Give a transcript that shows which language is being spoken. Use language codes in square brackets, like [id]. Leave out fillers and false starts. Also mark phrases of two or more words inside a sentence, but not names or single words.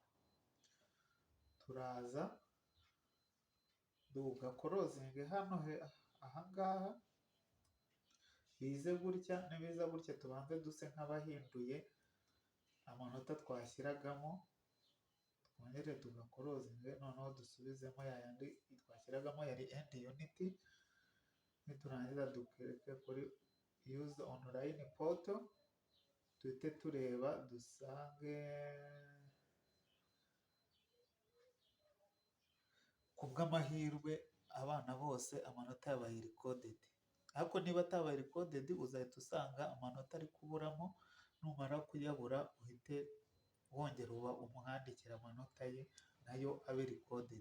[rw] Turaza tugakorozinge hano ahangaha, bize gutya. Nibiza gutya tubanze duse nk'abahinduye amanota twashyiragamo, twongere tugakorozinge, noneho dusubizemo yayandi twashyiragamo yari [en] end unit. [rw] Niturangiza dukireke kuri [en] use online portal, [rw] tuhite tureba dusange kubw'amahirwe abana bose amanota yabaye recorded. Ariko niba atabaye recorded uzahita usanga amanota ari kuburamo, numara kuyabura uhite wongera umwandikira amanota ye nayo abe recorded.